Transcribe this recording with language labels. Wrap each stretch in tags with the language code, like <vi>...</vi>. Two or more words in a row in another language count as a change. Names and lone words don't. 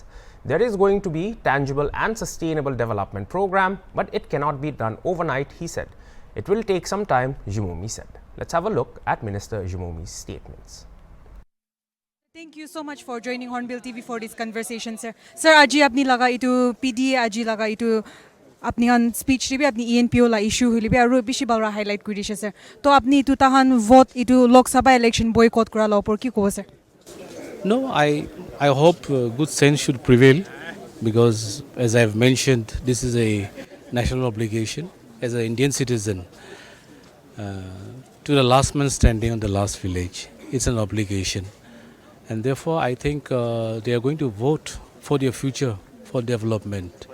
<en>There is going to be tangible and sustainable development program, but it cannot be done overnight, he said. It will take some time, Jimomi said. Let's have a look at Minister Jimomi's statements. Thank you so much for joining Hornbill TV for this conversation, sir.</en> <nag>Sir, aji apni laga itu PDA aji laga itu apni an speech libi apni ENPO la issue libi aru bishi balra highlight kuri dishe, sir. To apni itu tahan vote itu Lok Sabha</nag> <en>election boycott</en> <nag>kora la opor ki ko, sir?</nag> <en>No, I hope good sense should prevail, because as I have mentioned, this is a national obligation as an Indian citizen to the last man standing on the last village. It's an obligation, and therefore I think they are going to vote for their future, for development.</en>